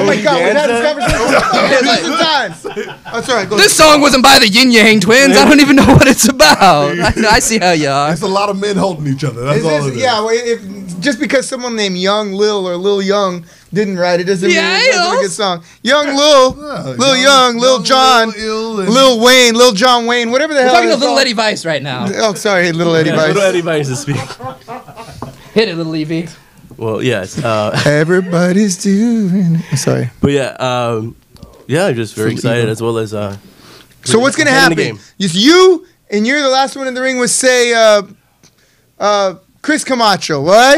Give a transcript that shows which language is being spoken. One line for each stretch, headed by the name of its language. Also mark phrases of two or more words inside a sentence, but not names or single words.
English: Oh my God, we've had this conversation. Oh, sorry. Go This song wasn't by the Yin Yang Twins. I don't even know what it's about. I see how you are. It's a lot of men holding each other. That's all it is. Yeah, well, if, just because someone named Young Lil or Lil Young didn't write it doesn't mean it's not a good song. Young Lil, Lil Young, Lil John, Lil Wayne, Lil John Wayne, whatever the hell. We're talking to Little Eddie Vice right now. Oh, sorry, Little Eddie Vice. Little Eddie Vice is speaking. Hit it, Little Evie. Well, yes. Everybody's doing. Sorry. But yeah, yeah, I'm just very excited as well as. So what's gonna happen? It's you, and you're the last one in the ring with say, Chris Camacho, right?